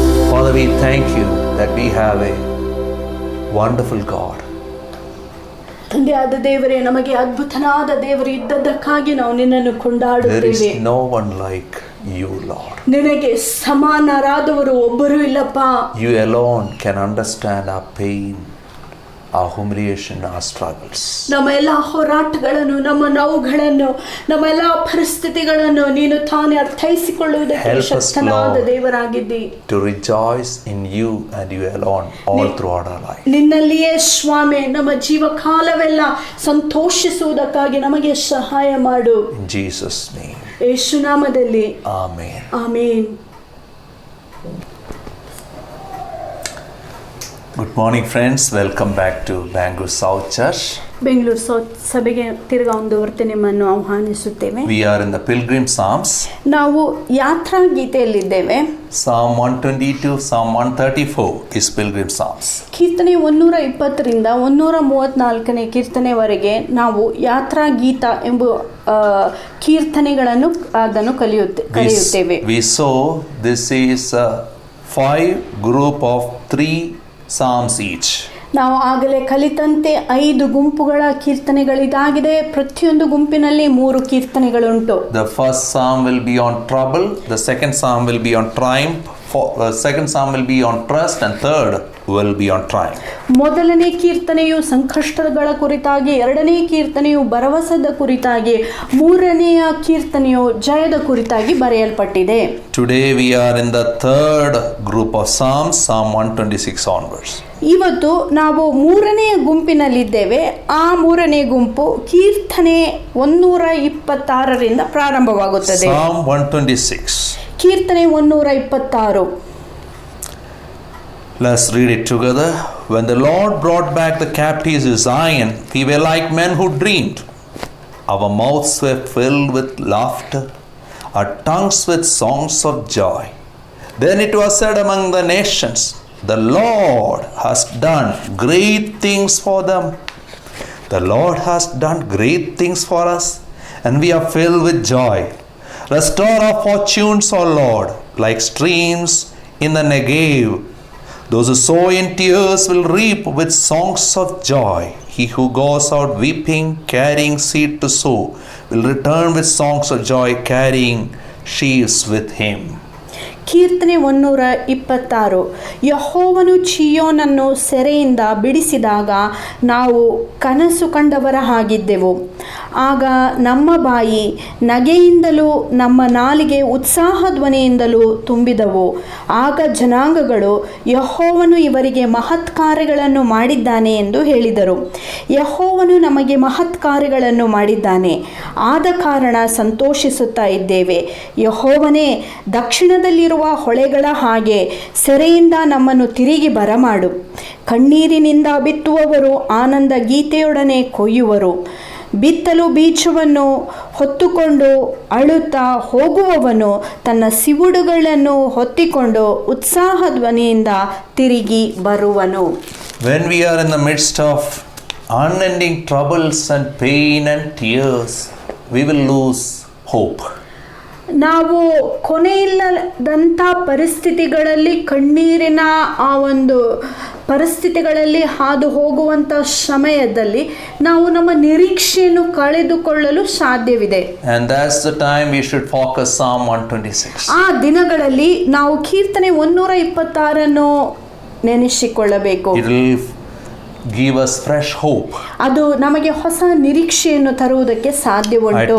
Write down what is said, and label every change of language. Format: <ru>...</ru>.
<en>Father, we thank you that we have a wonderful God.</en> <kn>ತಂದೆಯಾದ ದೇವರೇ, ನಮಗೆ ಅದ್ಭುತನಾದ ದೇವರು ಇದ್ದದ್ದಕ್ಕಾಗಿ ನಾವು ನಿನ್ನನ್ನು</kn> <en>There is</en> <kn>ಕೊಂಡಾಡುತ್ತೇವೆ.</kn> <en>no one like you, Lord.</en> <kn>ನಿನಗೆ ಸಮಾನರಾದವರು ಒಬ್ಬರೂ ಇಲ್ಲಪ್ಪ.</kn> <en>You alone can understand our pain, our humiliation, our struggles.</en> <kn>ನಮ್ಮ ಎಲ್ಲ ಹೋರಾಟಗಳನ್ನು, ನಮ್ಮ ನೋವುಗಳನ್ನು, ನಮ್ಮ ಎಲ್ಲ ಪರಿಸ್ಥಿತಿಗಳನ್ನು ನೀನು ತಾನೇ ಅರ್ಥೈಸಿಕೊಳ್ಳುವುದಕ್ಕೆ</kn> <en>Help us,</en> <kn>ಶಕ್ತನಾದ</kn> <en>Lord,</en> <kn>ದೇವರಾಗಿದ್ದಿ.</kn> <en>to rejoice in you and you alone all throughout our life.</en> <kn>ನಿನ್ನಲ್ಲಿಯೇ ಸ್ವಾಮಿ ನಮ್ಮ ಜೀವಕಾಲವೆಲ್ಲ ಸಂತೋಷಿಸುವುದಕ್ಕಾಗಿ ನಮಗೆ ಸಹಾಯ ಮಾಡು.</kn> <en>In Jesus' name.</en> <kn>ಯೇಸು ನಾಮದಲ್ಲಿ</kn> <en>Amen.</en> <kn>Amen.</kn> <en>Good morning, friends. Welcome back to Bangalore South Church.</en> <kn>Bengaluru south ಸಭೆಗೆ ತಿರ್ಗಾ ಒಂದು ಹೊರತು ನಿಮ್ಮನ್ನು ಆಹ್ವಾನಿಸುತ್ತೇವೆ.</kn> <en>We are in the Pilgrim Psalms.</en> <kn>ನಾವು ಯಾತ್ರಾ ಗೀತೆಯಲ್ಲಿದ್ದೇವೆ.</kn> <en>Psalm 122, Psalm 134 is Pilgrim Psalms.</en> <kn>ಕೀರ್ತನೆ 120ರಿಂದ 134ನೇ ಕೀರ್ತನೆವರೆಗೆ ನಾವು ಯಾತ್ರಾ ಗೀತ ಎಂಬ ಕೀರ್ತನೆಗಳನ್ನು ಅದನ್ನು ಕಲಿಯುತ್ತೇವೆ.</kn> <en>We saw this is 5 group of 3 psalms each.</en> <kn>ನಾವು ಆಗಲೇ ಕಲಿತಂತೆ 5 ಗುಂಪುಗಳ ಕೀರ್ತನೆಗಳಿದಾಗಿದೆ. ಪ್ರತಿಯೊಂದು ಗುಂಪಿನಲ್ಲಿ 3 ಕೀರ್ತನೆಗಳುಂಟು.</kn> <en>The first psalm will be on trouble, the second psalm will be on triumph, second psalm will be on trust, and third will be on triumph.</en> <kn>ಮೊದಲನೇ ಕೀರ್ತನೆಯು ಸಂಕಷ್ಟಗಳ ಕುರಿತಾಗಿ, ಎರಡನೇ ಕೀರ್ತನೆಯು ಭರವಸದ ಕುರಿತಾಗಿ, ಮೂರನೆಯ ಕೀರ್ತನೆಯು ಜಯದ ಕುರಿತಾಗಿ ಬರೆಯಲ್ಪಟ್ಟಿದೆ.</kn> <en>Today we are in the third group of psalms, Psalm 126 onwards.</en> <kn>ಇವತ್ತು ನಾವು ಮೂರನೆಯ ಗುಂಪಿನಲ್ಲಿದ್ದೇವೆ. ಆ ಮೂರನೇ ಗುಂಪು ಕೀರ್ತನೆ 126ರಿಂದ ಪ್ರಾರಂಭವಾಗುತ್ತದೆ.</kn> <en>Psalm 126.</en> <kn>ಕೀರ್ತನೆ 126.</kn> <en>Let's read it together. When the Lord brought back the captives to Zion, we were like men who dreamed. Our mouths were filled with laughter, our tongues with songs of joy. Then it was said among the nations, the Lord has done great things for them. The Lord has done great things for us, and we are filled with joy. Restore our fortunes, O Lord, like streams in the Negev. Those who sow in tears will reap with songs of joy. He who goes out weeping, carrying seed to sow, will return with songs of joy, carrying sheaves with him.</en> <kn>ಕೀರ್ತನೆ 126. ಯೆಹೋವನು ಚೀಯೋನನ್ನು ಸೆರೆಯಿಂದ ಬಿಡಿಸಿದಾಗ ನಾವು ಕನಸು ಕಂಡವರ ಹಾಗಿದ್ದೆವು. ಆಗ ನಮ್ಮ ಬಾಯಿ ನಗೆಯಿಂದಲೂ ನಮ್ಮ ನಾಲಿಗೆ ಉತ್ಸಾಹ ಧ್ವನಿಯಿಂದಲೂ ತುಂಬಿದವು. ಆಗ ಜನಾಂಗಗಳು ಯೆಹೋವನು ಇವರಿಗೆ ಮಹತ್ ಕಾರ್ಯಗಳನ್ನು ಮಾಡಿದ್ದಾನೆ ಎಂದು ಹೇಳಿದರು. ಯೆಹೋವನು ನಮಗೆ ಮಹತ್ ಕಾರ್ಯಗಳನ್ನು ಮಾಡಿದ್ದಾನೆ, ಆದ ಕಾರಣ ಸಂತೋಷಿಸುತ್ತಾ ಇದ್ದೇವೆ. ಯೆಹೋವನೇ, ದಕ್ಷಿಣದಲ್ಲಿರುವ ಹೊಳೆಗಳ ಹಾಗೆ ಸೆರೆಯಿಂದ ನಮ್ಮನ್ನು ತಿರುಗಿ ಬರಮಾಡು. ಕಣ್ಣೀರಿನಿಂದ ಬಿತ್ತುವವರು ಆನಂದ ಗೀತೆಯೊಡನೆ ಕೊಯ್ಯುವರು. ಬಿತ್ತಲು ಬೀಜವನ್ನು ಹೊತ್ತುಕೊಂಡು ಅಳುತ್ತಾ ಹೋಗುವವನು ತನ್ನ ಸಿವುಡುಗಳನ್ನು ಹೊತ್ತಿಕೊಂಡು ಉತ್ಸಾಹ ಧ್ವನಿಯಿಂದ ತಿರುಗಿ ಬರುವನು.</kn> <en>When we are in the midst of unending troubles and pain and tears, we will lose hope.</en> <kn>ನಾವು ಕೊನೆಯಿಲ್ಲದಂಥ ಪರಿಸ್ಥಿತಿಗಳಲ್ಲಿ, ಕಣ್ಣೀರಿನ ಆ ಒಂದು ಪರಿಸ್ಥಿತಿಗಳಲ್ಲಿ ಹಾದು ಹೋಗುವಂಥ ಸಮಯದಲ್ಲಿ ನಾವು ನಮ್ಮ ನಿರೀಕ್ಷೆಯನ್ನು ಕಳೆದುಕೊಳ್ಳಲು ಸಾಧ್ಯವಿದೆ.</kn> <en>And that's the time we should focus Psalm 126.</en> <kn>ಆ ದಿನಗಳಲ್ಲಿ ನಾವು ಕೀರ್ತನೆ 126 ನೆನೆಸಿಕೊಳ್ಳಬೇಕು.</kn> <en>It will give us fresh hope.</en> <kn>ಅದು ನಮಗೆ ಹೊಸ ನಿರೀಕ್ಷೆಯನ್ನು ತರುವುದಕ್ಕೆ ಸಾಧ್ಯವುಂಟು.</kn>